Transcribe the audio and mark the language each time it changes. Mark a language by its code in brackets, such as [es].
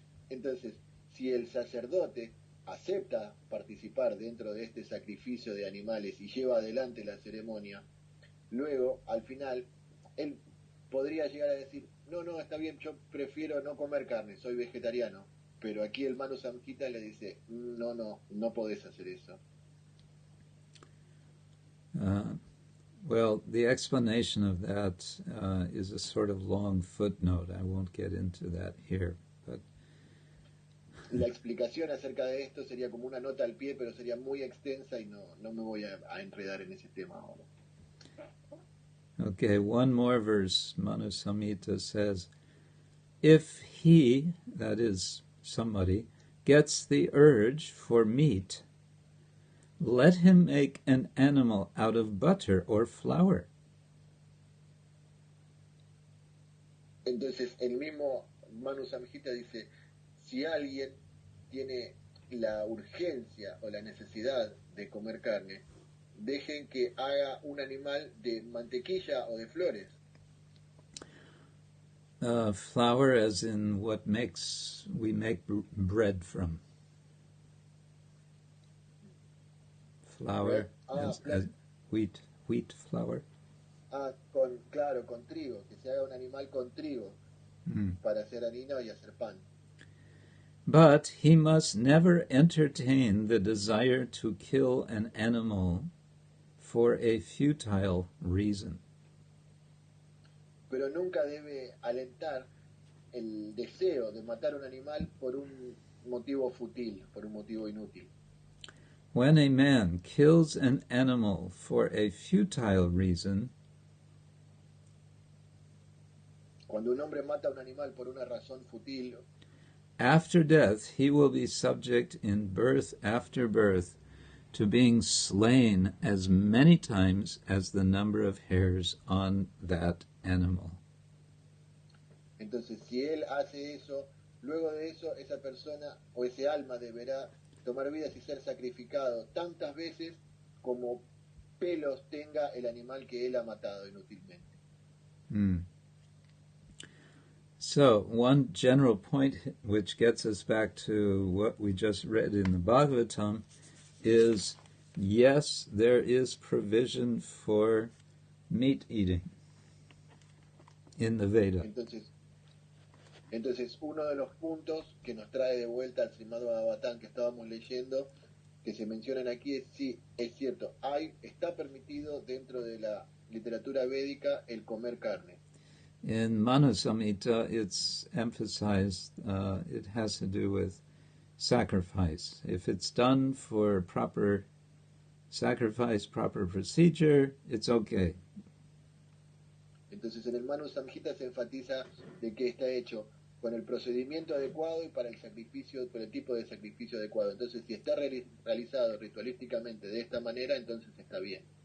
[es] Entonces, si el sacerdote acepta participar dentro de este sacrificio de animales y lleva adelante la ceremonia, luego, al final, él podría llegar a decir, no, está bien, yo prefiero no comer carne, soy vegetariano. Pero aquí el Manusamhita le dice, no podés hacer eso. [en] Well, the explanation of that is a sort of long footnote. I won't get into that here. But [es] la explicación acerca de esto sería como una nota al pie, pero sería muy extensa y no me voy a enredar en ese tema ahora. [en] Okay, one more verse. Manusamhita says, if he, that is, somebody, gets the urge for meat, let him make an animal out of butter or flour. [es] Entonces, el mismo Manusamhita dice, si alguien tiene la urgencia o la necesidad de comer carne, dejen que haga un animal de mantequilla o de flores. [en] Flour as in what we make bread from. Flour as wheat flour. [es] Con trigo, que se haga un animal con trigo para hacer harina y hacer pan. [en] But he must never entertain the desire to kill an animal for a futile reason. [es] Pero nunca debe alentar el deseo de matar un animal por un motivo fútil, por un motivo inútil. [en] When a man kills an animal for a futile reason, [es] cuando un hombre mata un animal por una razón fútil, [en] after death he will be subject in birth after birth to being slain as many times as the number of hairs on that animal. [es] Entonces, si él hace eso, luego de eso, esa persona o ese alma deberá tomar vidas y ser sacrificado tantas veces como pelos tenga el animal que él ha matado inútilmente. [en] So, one general point which gets us back to what we just read in the Bhagavatam is, yes, there is provision for meat eating in the Veda. [es] Entonces, Entonces, uno de los puntos que nos trae de vuelta al Srimad-Bhagavatam que estábamos leyendo, que se mencionan aquí, es sí, es cierto, está permitido dentro de la literatura védica el comer carne. [en] In Manusamhita, it's emphasized it has to do with sacrifice. If it's done for proper sacrifice, proper procedure, it's okay. [es] Entonces, en el Manusamhita se enfatiza de que está hecho con el procedimiento adecuado y para el sacrificio, por el tipo de sacrificio adecuado. Entonces, si está realizado ritualísticamente de esta manera, entonces está bien.